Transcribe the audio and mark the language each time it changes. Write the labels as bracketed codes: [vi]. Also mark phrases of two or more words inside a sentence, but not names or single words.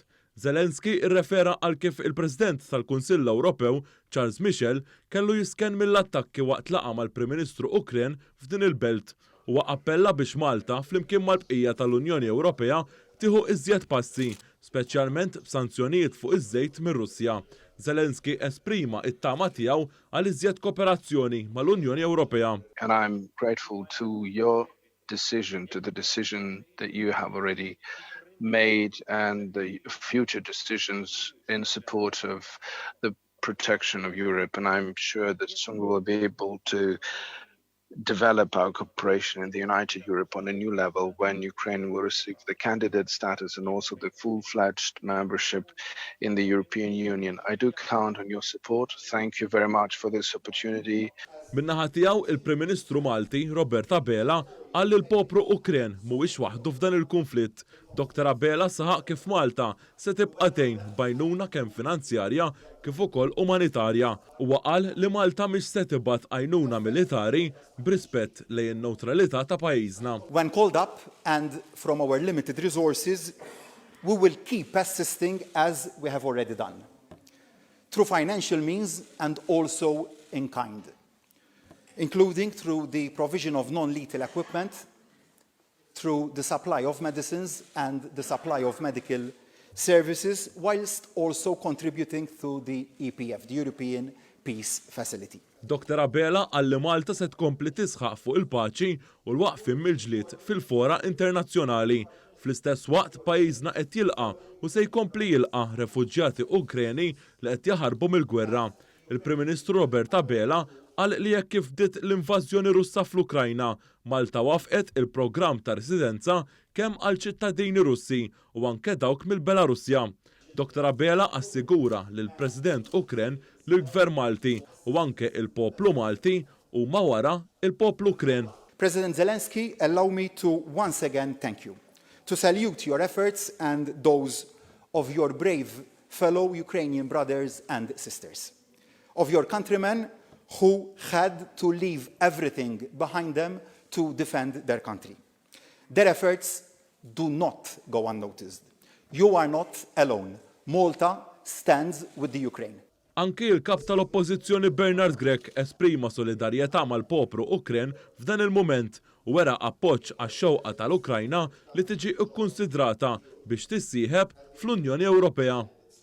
[mt] Zelensky irrefera għal kif il-President tal-Kunsill Ewropew Charles Michel kellu jisken mill-attakki waqt laqa mal-Prim Ministru Ukren f'din il-belt. Huwa appella biex Malta flimkien mal-bqija tal-Unjoni Ewropea tieħu iżjed passi, speċjalment b'sanzjonijiet fuq iż-żejt minn Russja. Zelensky esprima it-tama tiegħu għal iżjed kooperazzjoni mal-Unjoni Ewropea. [en] And I'm grateful to your decision, to the decision that you have already made and the future decisions in support of the protection of Europe. And I'm sure that soon we will be able to develop our cooperation in the United Europe on a new level when Ukraine will receive the candidate status and also the full-fledged membership in the European Union. I do count on your support. Thank you very much for this opportunity. [mt] Min-naħa tiegħu il-Prim Ministru Malti Robert Abela qal li l-poplu Ukren mhuwiex waħdu f'dan il-konflitt. Dr. Abela saħaq kif Malta se tibqa' tgħin bgħinuna kemm finanzjarja kif ukoll umanitarja. Huwa qal li Malta mhix se tibgħat għajnuna militari b'rispett lejn in-newtralità ta' pajjiżna. [en] When called up and from our limited resources, we will keep assisting as we have already done, through financial means and also in kind, including through the provision of non-lethal equipment, through the supply of medicines and the supply of medical services, whilst also contributing to the EPF, the European Peace Facility. [mt] Dr. Abela qal li Malta se tkompli tisħaq fuq il-paċi u l-waqfien mill-ġlied fil-fora internazzjonali. Fl-istess waqt pajjiżna qed jilqa' u se jkompli jilqa' refuġjati Ukreni li qed jaħarbu mill-gwerra. Il-Prim Ministru Robert Abela qal li jekk kif bdiet l-invażjoni Russa fl-Ukrajna, Malta wafqet il-programm ta' residenza kemm għal ċittadini Russi u anke dawk mill-Belarusja. Dr. Abela assigura lill President Ukren li l-Gvern Malti u anke il-poplu Malti huma wara il-poplu Ukren. [en] President Zelensky, allow me to once again thank you, to salute your efforts and those of your brave fellow Ukrainian brothers and sisters, of your countrymen who had to leave everything behind them to defend their country. Their efforts do not go unnoticed. You are not alone. Malta stands with the Ukraine. [mt] Anki il-kap tal-Oppożizzjoni Bernard Grek esprima solidarjetà mal-poplu Ukren f'dan il-mument u wera appoġġ għax-xewqa tal-Ukrajna li tiġi kkunsidrata biex tissieħeb fl-Unjoni Ewropea.